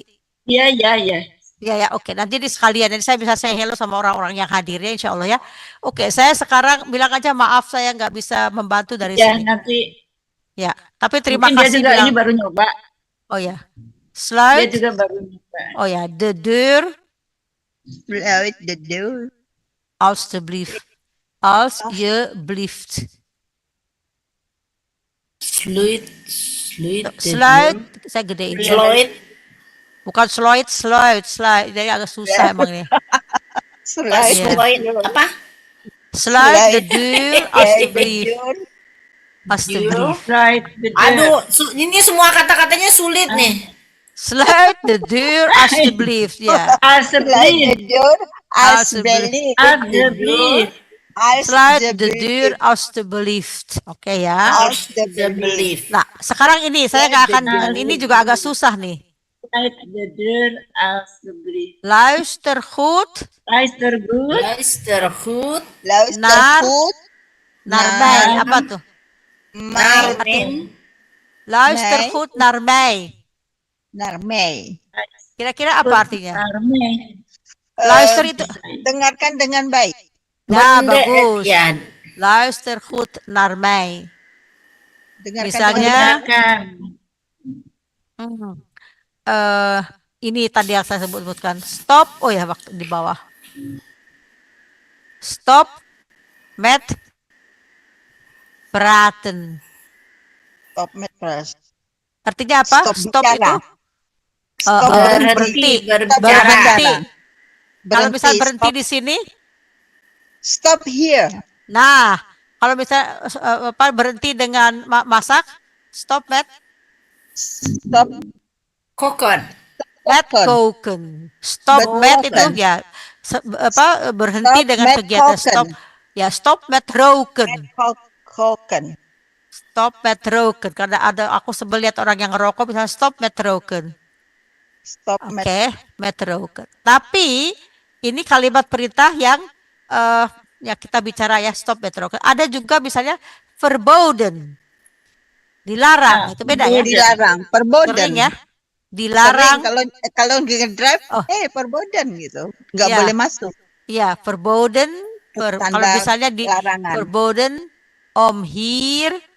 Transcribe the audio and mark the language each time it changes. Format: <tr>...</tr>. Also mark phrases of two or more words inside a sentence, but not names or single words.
<id>Iya, iya, iya. Ya, oke. Nanti di sekalian, nanti saya bisa</id> <en>say hello</en> <id>sama orang-orang yang hadirnya, insya Allah ya. Oke, saya sekarang bilang aja maaf saya nggak bisa membantu dari Ya, sini. nanti Ya, tapi terima mungkin dia kasih juga ini bilang. baru nyoba. Oh ya, Dia slide. juga baru nyoba. Oh ya,</id> <nl>de deur</nl> <en>Sluit the door.</en> <nl>alstublieft. Alsjeblieft. Sluit, Sluit,</nl> <id>saya gedein.</id> <nl>Sloit,</nl> <id>Bukan slide. Jadi agak susah emang nih.</id> <nl>Sluit</nl> <id>Iya.</id> <en>the</en> <nl>sloit,</nl> <en>door.</en> <id>apa?</id> <nl>Slide de Slide. deur</nl> <en>The</en> <nl>alstublieft.</nl> <en>door.</en> <nl>Alstublieft.</nl> <en>Right,</en> <id>betul. Aduh, ini semua kata-katanya sulit nih.</id> <nl>Sluit de deur alstublieft.</nl> <id>Ya.</id> <nl>Sluit the Alsjeblieft.</nl> <en>door.</en> <nl>Alsjeblieft. Alsjeblieft. Alsjeblieft. Slide de deur alstublieft.</nl> <id>Oke ya.</id> <nl>Alsjeblieft.</nl> <id>Nah, sekarang ini saya nggak akan,</id> <nl>Slide de</nl> <id>ini juga agak susah nih.</id> <en>Right, the</en> <nl>deur, alsjeblieft. Luister goed Luister goed. Luister goed, Luister Naar- goed naar Naar- mij.</nl> <id>Apa tuh?</id> <nl>maar Min, Luister Nee. goed naar mij. naar mij.</nl> <id>Kira-kira apa artinya? Arme. Luister itu. Dengarkan dengan baik. Nah, mende- bagus. Ya,</id> <nl>Luister goed naar mij.</nl> <id>Dengarkan Misalnya- dengan Dengarkan. Hmm. Ini tadi yang saya sebutkan. Stop. Oh ya, waktu di bawah.</id> <nl>Stop met praten. stop met press.</nl> <id>Artinya apa? Stop bicara. itu Stop berhenti. berbicara. Berhenti. Kalau Berhenti. misal berhenti Stop, di sini,</id> <en>stop here.</en> <id>nah, kalau misal berhenti dengan masak,</id> <nl>stop met Stop Kokon, koken. koken. Stop Met</nl> <id>met itu</id> <nl>koken.</nl> <id>ya berhenti</id> <nl>Stop</nl> <id>dengan</id> <nl>met</nl> <id>kegiatan</id> <nl>koken. stop. Ya, stop met roken. Koken. Stop met roken.</nl> <id>Karena aku sebel lihat orang yang ngerokok misalnya</id> <nl>stop met roken. Stop</nl> <id>Oke,</id> <nl>met met roken.</nl> <id>Tapi ini kalimat perintah yang ya kita bicara ya</id> <nl>stop met roken.</nl> <id>Ada juga misalnya verboden. Dilarang. Itu beda ya. dilarang. Sering Perboden. ya. Dilarang. Sering kalau ngedrive, Oh. perboden gitu. Nggak Ya. boleh masuk. Ya, verboden. Kalau Tanda misalnya di larangan.</id> <nl>verboden om hier,</nl>